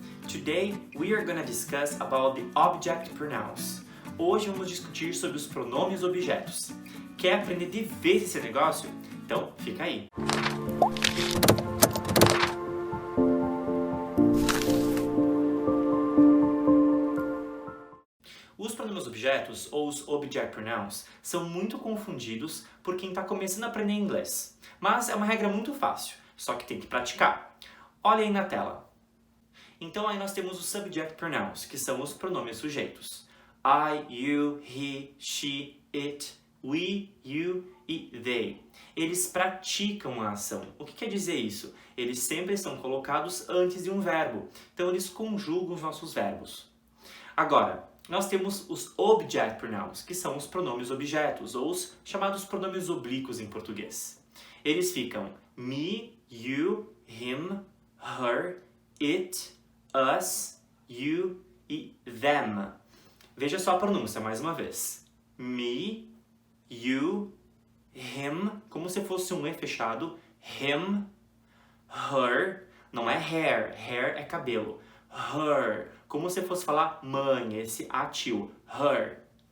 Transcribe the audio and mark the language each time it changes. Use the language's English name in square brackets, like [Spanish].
[English] Today we are gonna discuss about the object pronouns. [Portuguese] Hoje vamos discutir sobre os pronomes objetos. Quer aprender de vez esse negócio? Então fica aí. Os pronomes objetos, ou os object pronouns, são muito confundidos por quem está começando a aprender inglês. Mas é uma regra muito fácil, só que tem que praticar. Olha aí na tela. Então aí nós temos os subject pronouns, que são os pronomes sujeitos. [English] I, you, he, she, it, we, you e they. [Portuguese] Eles praticam a ação. O que quer dizer isso? Eles sempre são colocados antes de um verbo. Então eles conjugam os nossos verbos. Agora, nós temos os object pronouns, que são os pronomes objetos, ou os chamados pronomes oblíquos em português. Eles ficam [English] me, you, him, her, it, us, you e them. [Portuguese] Veja só a pronúncia mais uma vez. Me, you, him, como se fosse um E fechado. Him, her, não é hair, hair é cabelo. Her, como se fosse falar mãe, esse atil. Her.